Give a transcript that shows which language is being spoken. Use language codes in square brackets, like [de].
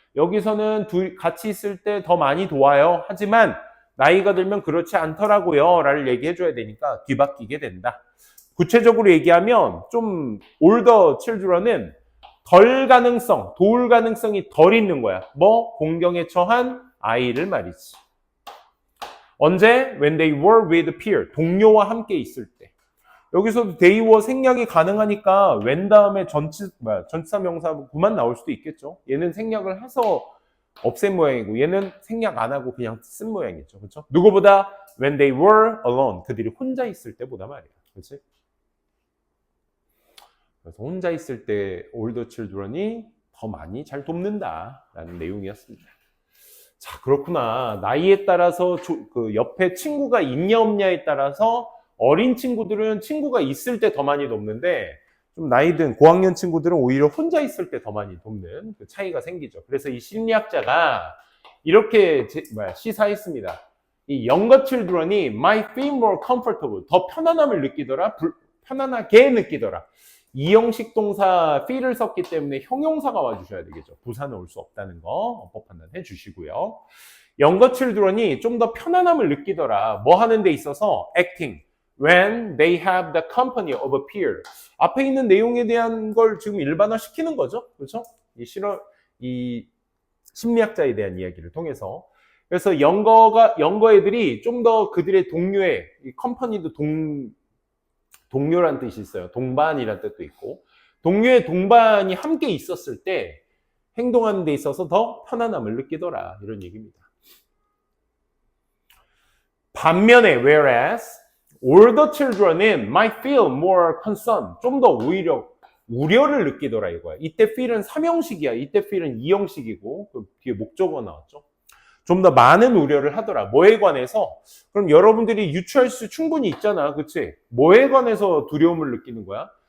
[ko] 여기서는 같이 있을 때 더 많이 도와요. 하지만 나이가 들면 그렇지 않더라고요. 라를 얘기해 줘야 되니까 뒤바뀌게 된다. 구체적으로 얘기하면 좀 older children은 덜 가능성, 도울 가능성이 덜 있는 거야. 뭐? 공경에 처한 아이를 말이지. 언제? [en] When they were with peer, [ko] 동료와 함께 있을 때. 여기서도 they were 생략이 가능하니까 when 다음에 전치사 명사구만 나올 수도 있겠죠. 얘는 생략을 해서 없앤 모양이고 얘는 생략 안 하고 그냥 쓴 모양이죠. 그렇죠? 누구보다 [en] when they were alone, [ko] 그들이 혼자 있을 때보다 말이야. 그렇지? 그래서 혼자 있을 때 older children이 더 많이 잘 돕는다라는 내용이었습니다. 자, 그렇구나. 나이에 따라서 그 옆에 친구가 있냐 없냐에 따라서 어린 친구들은 친구가 있을 때 더 많이 돕는데 좀 나이 든 고학년 친구들은 오히려 혼자 있을 때 더 많이 돕는 그 차이가 생기죠. 그래서 이 심리학자가 이렇게 시사했습니다. 이 [en] younger children이 might feel more comfortable, [ko] 더 편안함을 느끼더라, 편안하게 느끼더라. 이형식 동사 feel을 썼기 때문에 형용사가 와주셔야 되겠죠. 부사는 올 수 없다는 거 어법 판단해 주시고요. younger children이 좀 더 편안함을 느끼더라. 뭐 하는 데 있어서? acting. [en] When they have the company of a peer. [ko] 앞에 있는 내용에 대한 걸 지금 일반화 시키는 거죠. 그렇죠? 이 심리학자에 대한 이야기를 통해서. 그래서 영거 애들이 좀 더 그들의 동료의, 이 컴퍼니도 동료란 뜻이 있어요. 동반이란 뜻도 있고. 동료의 동반이 함께 있었을 때 행동하는 데 있어서 더 편안함을 느끼더라. 이런 얘기입니다. 반면에, [en] whereas, older children은 might feel more concern. [ko] 좀 더 오히려 우려를 느끼더라 이거야. 이때 feel은 3형식이야. 이때 feel은 2형식이고 그 뒤에 목적어 나왔죠. 좀 더 많은 우려를 하더라. 뭐에 관해서? 그럼 여러분들이 유추할 수 충분히 있잖아. 그치? 뭐에 관해서 두려움을 느끼는 거야?